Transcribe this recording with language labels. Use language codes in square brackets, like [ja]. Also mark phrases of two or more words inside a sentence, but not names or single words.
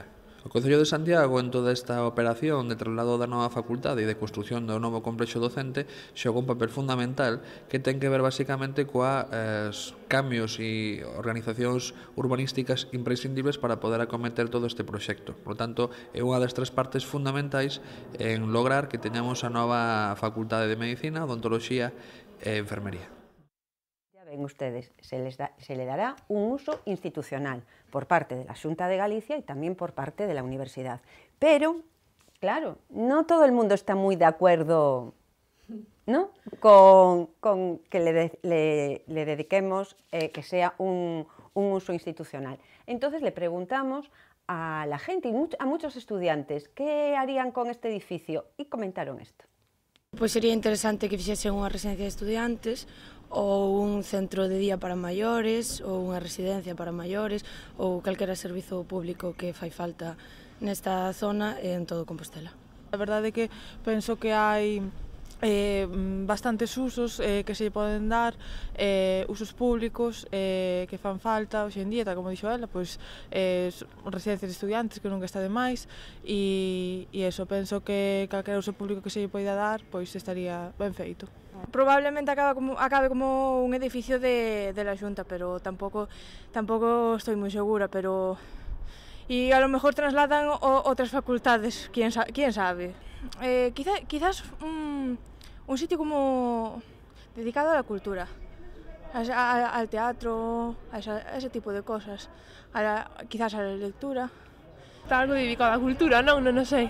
[gl] O Concello de Santiago, en toda esta operación de traslado da nova facultade e de construción do novo complexo docente, xoga un papel fundamental que ten que ver basicamente coas cambios e organizacións urbanísticas imprescindibles para poder acometer todo este proxecto. [es] Por lo tanto, [gl] é unha das tres partes fundamentais en lograr que teñamos a nova facultade de Medicina, Odontoloxía e Enfermería. [es] Ven ustedes, se le dará un uso institucional por parte de la Xunta de Galicia y también por parte de la universidad. Pero, claro, no todo el mundo está muy de acuerdo, ¿no?, con que le dediquemos que sea un uso institucional. Entonces le preguntamos a la gente y a muchos estudiantes qué harían con este edificio y comentaron esto. [gl] Pois sería interesante que fixesen unha residencia de estudiantes ou un centro de día para maiores ou unha residencia para maiores ou calquera servizo público que fai falta nesta zona e en todo Compostela. A verdade é que penso que hai bastantes usos que se poden dar, usos públicos que fan falta hoxe en día, tal como dixo ela, pois residencias de estudiantes que nunca está de máis e eso, penso que calquera uso público que se lle poida dar, pois estaría ben feito. [es] Probablemente acabe como un edificio de la Xunta, pero tampouco estoy moi segura, pero e a lo mejor trasladan outras facultades, quién sabe. Quizás un sitio como dedicado a la cultura, al teatro, a ese tipo de cosas, quizás a la lectura. Algo dedicado a la cultura, no sé.